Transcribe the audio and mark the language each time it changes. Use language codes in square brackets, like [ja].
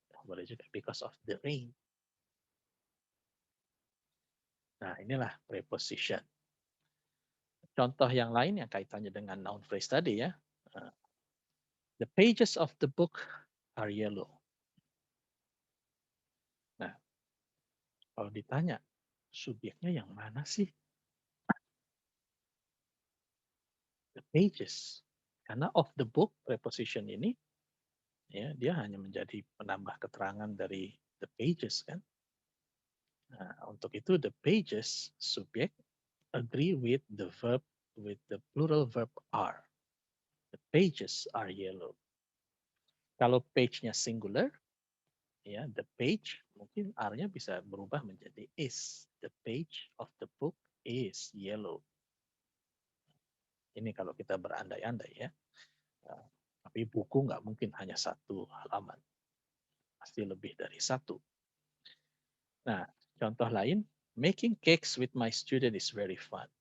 [id] Boleh juga [en] because of the rain. [id] Nah, inilah preposition. Contoh yang lain yang kaitannya dengan noun phrase tadi ya. [en] The pages of the book are yellow. [id] Nah, kalau ditanya, subjeknya yang mana sih? [en] The pages. [id] Karena [en] of the book, [id] preposition ini, ya dia hanya menjadi penambah keterangan dari [en] the pages [id] kan. Nah, untuk itu [en] the pages, [id] subjek, [en] agree with the verb, with the plural verb are. The pages are yellow. [id] Kalau page-nya singular, ya [en] the page [id] mungkin R-nya bisa berubah menjadi is. [en] The page of the book is yellow. [id] Ini kalau kita berandai-andai ya. Tapi buku nggak mungkin hanya satu halaman. Pasti lebih dari satu. Nah, contoh lain, [en] making cakes with my student is very fun.